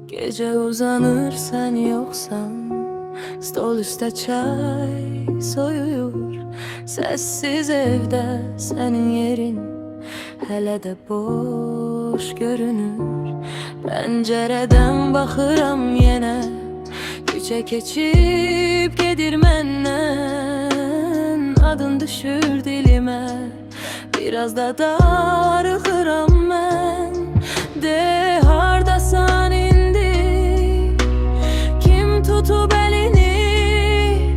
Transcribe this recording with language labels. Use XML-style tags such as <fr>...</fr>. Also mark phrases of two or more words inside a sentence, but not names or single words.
<tr>Gece uzanır sen yoksan, stol üstte çay soyuyor. Sessiz evde senin yerin hele de boş görünür. Pencereden bakıram yine,</tr> <az>küçe keçip gedir menden. Adın düşür dilime, biraz da darıxıram mən. De hardasan indi, kim tutub elini?</az>